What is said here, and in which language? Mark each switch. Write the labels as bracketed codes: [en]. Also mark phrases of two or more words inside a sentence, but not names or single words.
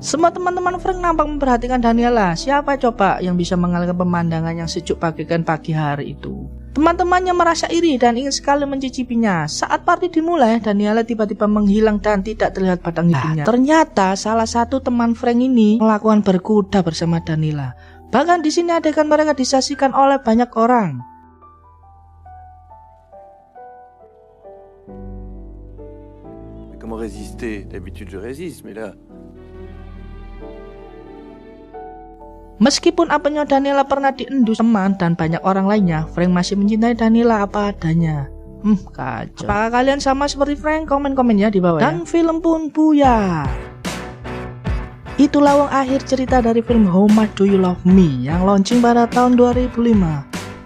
[id] Semua teman-teman Frank nampak memperhatikan Daniela. Siapa coba yang bisa mengalihkan pemandangan yang sejuk bagaikan pagi hari itu? Teman-temannya merasa iri dan ingin sekali mencicipinya. Saat party dimulai, Daniela tiba-tiba menghilang dan tidak terlihat batang hidungnya. Ternyata salah satu teman Frank ini melakukan berkuda bersama Daniela. Bahkan di sini adegan mereka disaksikan oleh banyak orang. [fr] Mais comment résister? D'habitude je résiste, mais là... [id] Meskipun apanya Daniela pernah diendus teman dan banyak orang lainnya, Frank masih mencintai Daniela apa adanya. Kacau. Apakah kalian sama seperti Frank? Komen-komen ya di bawah. Dan film pun buyar. Itulah akhir cerita dari film How Much Do You Love Me yang launching pada tahun 2005.